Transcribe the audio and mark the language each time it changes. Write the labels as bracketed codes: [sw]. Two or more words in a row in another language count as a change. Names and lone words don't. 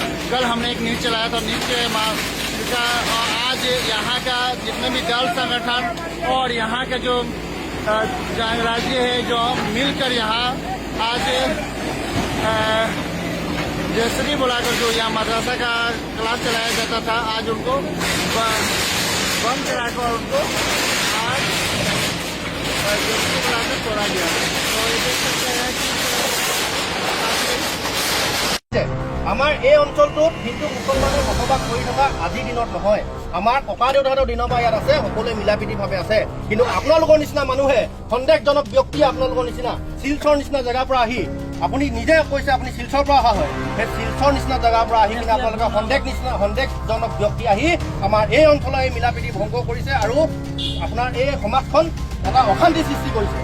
[hi] कल हमने एक न्यूज़ चलाया था, न्यूज़ के आज यहाँ का जितने भी दल संगठन और यहाँ का जो राज्य है जो मिलकर यहाँ आज जयश्री बुलाकर जो यहाँ मदरसा का क्लास चलाया जाता था, आज उनको बंद कराकर उनको आज जयश्री बुलाकर तोड़ा गया। तो ये देख सकते हैं कि [as] আমাৰ এই অঞ্চলটোত হিন্দু মুছলমানে বসবাস কৰি থকা আজিৰ দিনত নহয়, আমাৰ ককা দেউতাহঁতৰ দিনৰ পৰা ইয়াত আছে, সকলোৱে মিলাপ্ৰীতিভাৱে আছে। কিন্তু আপোনালোকৰ নিচিনা মানুহে, সন্দেহজনক ব্যক্তি আপোনালোকৰ নিচিনা শিলচৰ নিচিনা জেগাৰ পৰা আহি, আপুনি নিজে কৈছে আপুনি শিলচৰৰ পৰা অহা হয়, সেই শিলচৰ নিচিনা জেগাৰ পৰা আহি কিনে আপোনালোকে সন্দেহজনক ব্যক্তি আহি আমাৰ এই অঞ্চলৰ এই মিলাপ্ৰীতি ভংগ কৰিছে আৰু আপোনাৰ এই সমাজখন এটা অশান্তি সৃষ্টি কৰিছে।